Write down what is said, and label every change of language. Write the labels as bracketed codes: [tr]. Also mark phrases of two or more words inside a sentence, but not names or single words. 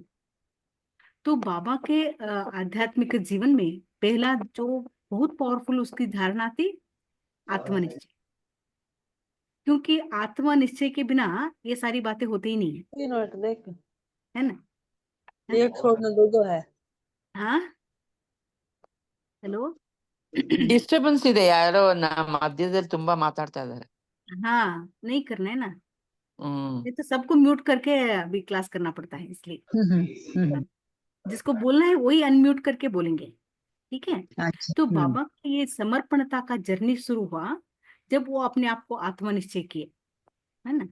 [hi] तो बाबा के आध्यात्मिक जीवन में पहला जो बहुत पावरफुल उसकी धारणा थी, आत्मनिश्चय। क्योंकि आत्मनिश्चय के बिना ये सारी बातें होती ही नहीं है, 3 मिनट देख, है ना। एक छोड़ना, दो है। हाँ, हेलो। [kn] ಡಿಸ್ಟರ್ಬೆನ್ಸ್ ಇದೆ, ಯಾರೋ ಮಧ್ಯದಲ್ಲಿ ತುಂಬಾ ಮಾತಾಡ್ತಾ ಇದ್ದಾರೆ. [hi] हाँ, नहीं करना है ना, हम्म. ये तो सबको म्यूट करके अभी क्लास करना पड़ता है, इसलिए जिसको बोलना है वही अनम्यूट करके बोलेंगे, ठीक है। अच्छा। तो बाबा का ये समर्पणता का जर्नी शुरू हुआ जब वो अपने आप को आत्मनिश्चय किए, है ना।